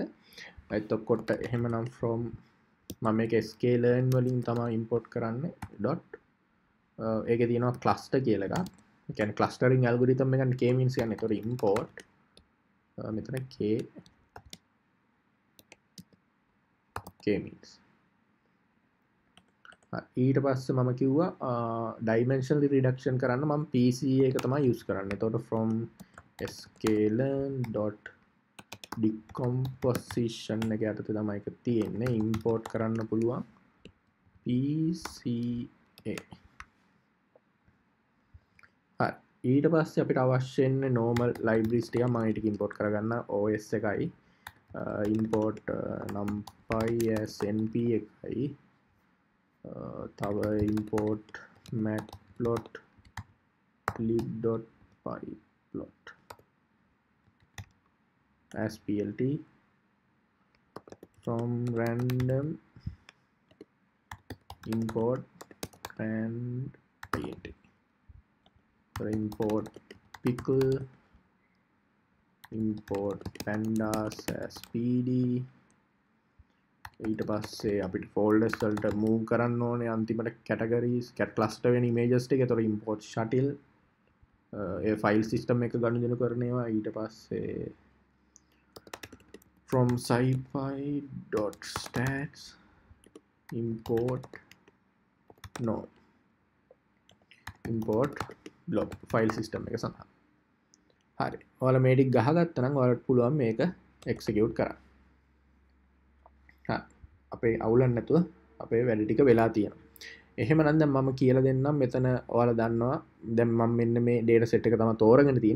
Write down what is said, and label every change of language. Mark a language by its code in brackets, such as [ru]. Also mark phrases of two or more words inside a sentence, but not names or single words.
[si] එතකොට එහෙමනම් from මම මේක sklearn වලින් තමයි import කරන්නේ dot ඒකේ තියෙනවා cluster කියලා එකක්. ඒ කියන්නේ [en] clustering algorithm [si] එකක් k-means කියන්නේ. එතකොට import මෙතන k-means. ඊට පස්සේ මම කිව්වා [en] dimensional reduction [si] කරන්න මම PCA එක තමයි use කරන්නේ. එතකොට [en] from sklearn.decomposition [si] එක යටතේ තමයි ඒක තියෙන්නේ. import කරන්න පුළුවන් PCA. හරි. ඊට පස්සේ අපිට අවශ්‍ය වෙන්නේ [en] normal libraries [si] ටික මම ඊට import කරගන්න OS එකයි [en] import numpy as np [si] එකයි තව [en] import matplotlib.pyplot as plt from random import and int. So import pickle, import pandas as pd. [si] ඊට පස්සේ අපිට folders වලට move කරන්න ඕනේ අන්තිමට [en] categories cat cluster [si] වෙන images ටික. ඒතකොට [en] import shuttle [si] ඒ [en] file system [si] එක ගනුදෙනු කරන ඒවා. ඊට පස්සේ [en] from scipy.stats import blob file system [si] එක සඳහා. හරි. ඔයාලා මේ ටික ගහගත්තා නම් ඔයාලට පුළුවන් මේක execute කරන්න. අපේ අවුලක් නැතුව අපේ වැඩ ටික වෙලා තියෙනවා. එහෙමනම් දැන් මම කියලා දෙන්නම් මෙතන ඔයාලා දන්නවා දැන් මම මෙන්න මේ [en] data set [si] එක තමයි තෝරගෙන තියෙන්නේ.